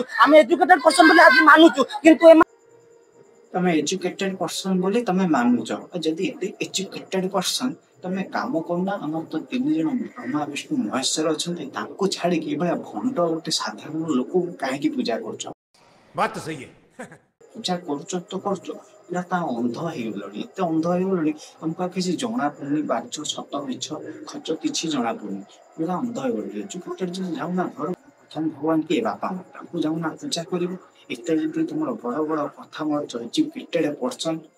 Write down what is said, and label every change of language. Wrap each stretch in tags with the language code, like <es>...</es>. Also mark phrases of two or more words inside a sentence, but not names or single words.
<or>ଆମେ</or> <en>educated person</en> <or>ବୋଲି ଆଜି ମାନୁଛୁ, କିନ୍ତୁ ତମେ</or> <en>educated person</en> <or>ବୋଲି ତମେ ମାନୁଛ। ଯଦି ଏତେ</or> <en>educated person</en> <or>ତମେ କାମ କରୁନା, ଆମର ତ 3 ଜଣ ବ୍ରହ୍ମା ବିଷ୍ଣୁ ମହେଶ୍ୱର ଅଛନ୍ତି, ତାଙ୍କୁ ଛାଡିକି ଏଭଳିଆ ଭଣ୍ଡ ଗୋଟେ ସାଧାରଣ ଲୋକକୁ କାହିଁକି ପୂଜା କରୁଛ?</or> <hi>बात तो सही है।</hi> <or>ପୂଜା କରୁଛ ତ କରୁଛ, ପୁରା ତା ଅନ୍ଧ ହେଇଗଲଣି। ଏତେ ଅନ୍ଧ ହେଇଗଲଣି ତମକୁ ଆଉ କିଛି ଜଣା ପଡୁନି। ବାଜ ସତ ମିଛ ଖଚ କିଛି ଜଣା ପଡୁନି, ପୁରା ଅନ୍ଧ ହେଇଗଲଣି। ଏଜୁକେଟେଡ ଯଦି ଯାଉନା ଘର ପ୍ରଥମ ଭଗବାନ କିଏ? ବାପା ମା, ତାଙ୍କୁ ଯାଉନା ପୂଜା କରିବ। ଏତେ ଯଦି ତମର ବଡ ବଡ କଥା ମାରୁଛ</or> <en>educated person.</en>